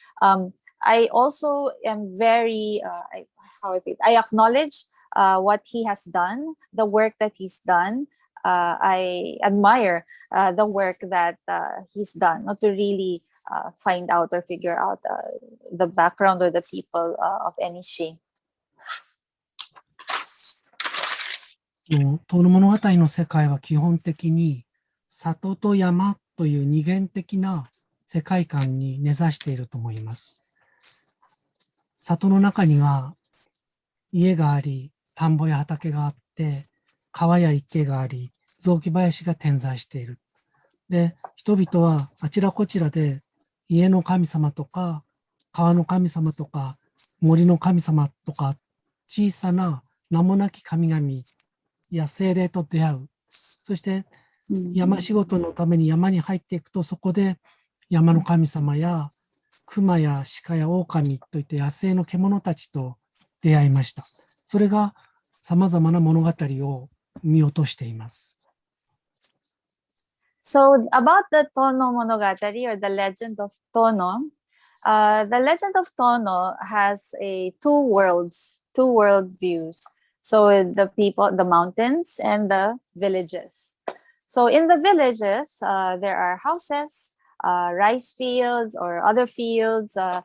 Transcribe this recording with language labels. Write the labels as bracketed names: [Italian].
[English] I also am very, I acknowledge what he has done, the work that he's done. I admire the work that he's done, not to really find out or figure out the background or the people of Enishi. [Japanese] 遠野物語の世界は基本的に里と山という二元的な世界観に根ざしていると思います。里の中には家があり、田んぼや畑があって、川や池があり、雑木林が点在している。で、人々はあちらこちらで家の神様とか、川の神様とか、森の神様とか、小さな名もなき神々や精霊と出会う。そして山仕事のために山に入っていくと、そこで山の神様や熊や鹿や狼といった野生の獣たちと出会いました。それが様々な物語を見落としています。 [English] So about the Tono Monogatari or the legend of Tono, the legend of Tono has two world views. So the people, the mountains and the villages. So in the villages, there are houses, rice fields or other fields.